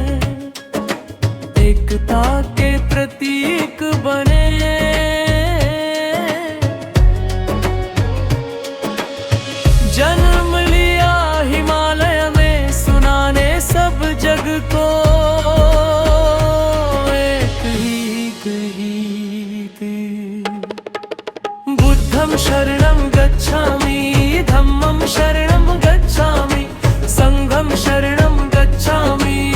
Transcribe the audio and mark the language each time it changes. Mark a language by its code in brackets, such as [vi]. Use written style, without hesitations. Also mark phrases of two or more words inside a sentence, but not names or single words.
[hi] एकता के प्रतीक बने, जन्म लिया हिमालय में, सुनाने सब जग को एक ही गीत। [pi] बुद्धं शरणं गच्छामि, धम्मं शरणं गच्छामि, संघं शरणं गच्छामि।